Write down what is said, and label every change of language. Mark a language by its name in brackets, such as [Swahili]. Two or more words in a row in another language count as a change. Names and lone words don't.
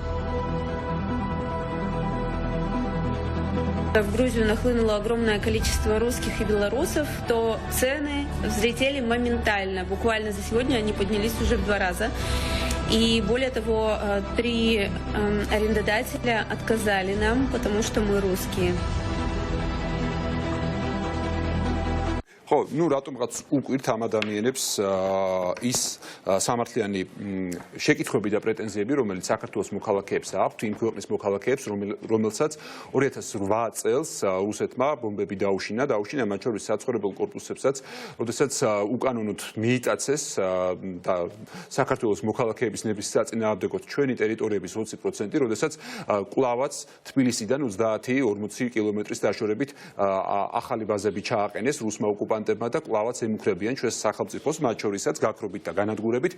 [Russian] В Грузию нахлынуло огромное количество русских и белорусов, то цены взлетели моментально. Буквально за сегодня они поднялись уже в 2 раза. И более того, 3 арендодателя отказали нам, потому что мы русские. [Georgian] ხო, ну რატომღაც უკვირთ ამ ადამიანებს ის სამართლიანი შეკითხვები და პრეტენზიები, რომელიც საქართველოს მოქალაქეებს აქვთ, იმ ქვეყნის მოქალაქეებს, რომელსაც 2008 წელს რუსეთმა ბომბები დაუშინა, მათ შორის საცხოვრებელ კორპუსებსაც, როდესაც უკანონოდ მიიტაცეს და საქართველოს მოქალაქეების ნების საწინააღმდეგოდ ჩვენი ტერიტორიების 20%, როდესაც კვლავაც თბილისიდან 30-40 კილომეტრის დაშორებით ახალი ბაზები ჩააყენეს რუსმა ოკუპანტებმა და კვლავაც ემუქრებიან ჩვენს სახელმწიფოს, მათ შორისაც გაქრობით და განადგურებით.